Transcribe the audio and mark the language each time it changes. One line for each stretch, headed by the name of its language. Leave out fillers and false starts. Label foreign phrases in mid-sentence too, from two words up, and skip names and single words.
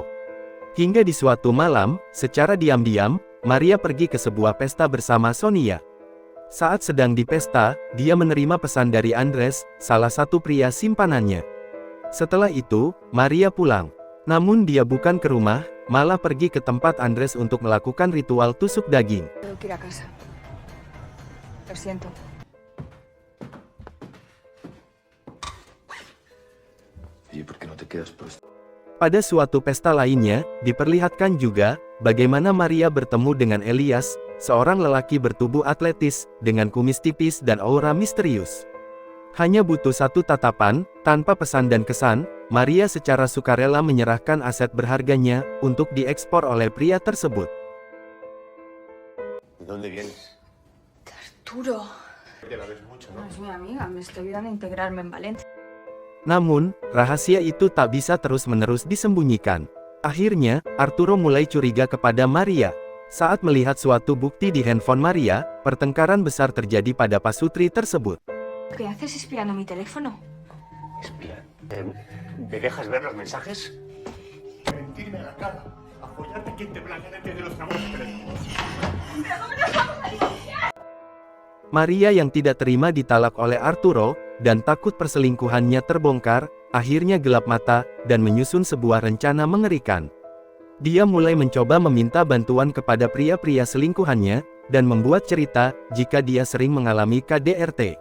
Indonesian: Hingga di suatu malam, secara diam-diam, Maria pergi ke sebuah pesta bersama Sonia. Saat sedang di pesta, dia menerima pesan dari Andres, salah satu pria simpanannya. Setelah itu, Maria pulang. Namun dia bukan ke rumah, malah pergi ke tempat Andres untuk melakukan ritual tusuk daging.
Spanish: Tengo que ir a casa. Lo siento. ¿Y por qué no te quedas pues?
Indonesian: Pada suatu pesta lainnya, diperlihatkan juga, bagaimana Maria bertemu dengan Elias, seorang lelaki bertubuh atletis, dengan kumis tipis dan aura misterius. Hanya butuh satu tatapan, tanpa pesan dan kesan, Maria secara sukarela menyerahkan aset berharganya, untuk diekspor oleh pria tersebut.
Spanish: ¿De dónde vienes? Arturo. Te la ves mucho, No es mi amiga, me estoy ayudando a integrarme en Valencia.
Indonesian: Namun, rahasia itu tak bisa terus-menerus disembunyikan. Akhirnya, Arturo mulai curiga kepada Maria. Saat melihat suatu bukti di handphone Maria, pertengkaran besar terjadi pada pasutri tersebut. ¿Qué haces espiando mi teléfono? Espía. ¿Me dejas ver los mensajes? Mentirme a la cara. Apoyarte quien te blanquea de los trabajos de teléfonos. Maria yang tidak terima ditalak oleh Arturo, dan takut perselingkuhannya terbongkar, akhirnya gelap mata, dan menyusun sebuah rencana mengerikan. Dia mulai mencoba meminta bantuan kepada pria-pria selingkuhannya, dan membuat cerita, jika dia sering mengalami KDRT.